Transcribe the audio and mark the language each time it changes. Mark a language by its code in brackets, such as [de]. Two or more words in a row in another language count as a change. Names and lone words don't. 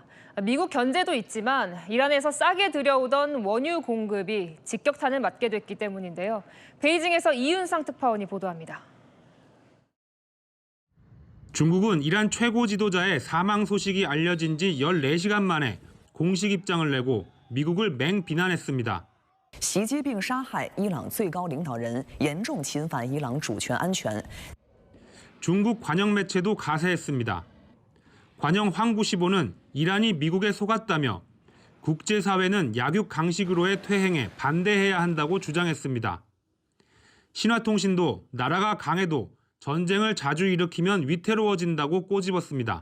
[ko] 미국 견제도 있지만 이란에서 싸게 들여오던 원유 공급이 직격탄을 맞게 됐기 때문인데요. 베이징에서 이윤상 특파원이 보도합니다. 중국은 이란 최고 지도자의 사망 소식이 알려진 지 14시간 만에 공식 입장을 내고 미국을 맹비난했습니다. [zh] 习近平杀害伊朗最高领导人，严重侵犯伊朗主权安全。 [ko] 중국 관영 매체도 가세했습니다. 관영 황구시보는 이란이 미국에 속았다며 국제사회는 약육 강식으로의 퇴행에 반대해야 한다고 주장했습니다. 신화통신도 나라가 강해도 전쟁을 자주 일으키면 위태로워진다고 꼬집었습니다.